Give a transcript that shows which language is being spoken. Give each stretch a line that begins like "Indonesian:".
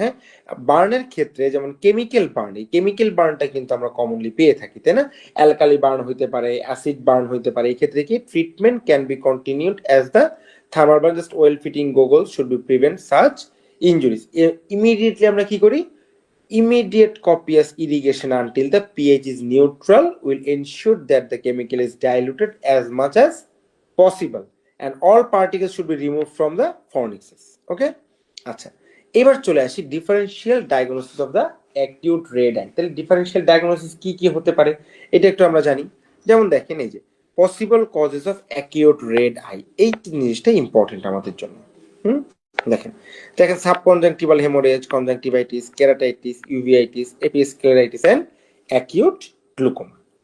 Bangla: হ্যাঁ, বার্নের ক্ষেত্রে যেমন কেমিক্যাল বার্ন, এই কেমিক্যাল বার্নটা কিন্তু আমরা কমনলি পেয়ে থাকি, তাই না? অ্যালকালি বার্ন হইতে পারে, অ্যাসিড বার্ন হইতে পারে। এই ক্ষেত্রে কি
English: Treatment can be continued as the thermal burn, just well fitting goggles should be prevent such injuries. Immediately আমরা কি করি? Immediate copious irrigation until the pH is neutral will ensure that the chemical is diluted as much as possible and all particles should be removed from the furnaces. Okay,
Bangla: আচ্ছা, এবার চলে আসি
English: Differential diagnosis of the acute red eye.
Bangla: তাহলে differential diagnosis কি কি হতে পারে এটা একটু আমরা জানি। যেমন দেখেন, এই যে
English: possible causes of acute red eye,
Bangla: এই জিনিসটা ইম্পর্টেন্ট আমাদের জন্য। দেখেন দেখেন subconjunctival haemorrhage, conjunctivitis, keratitis, uveitis, episcleritis and acute glaucoma.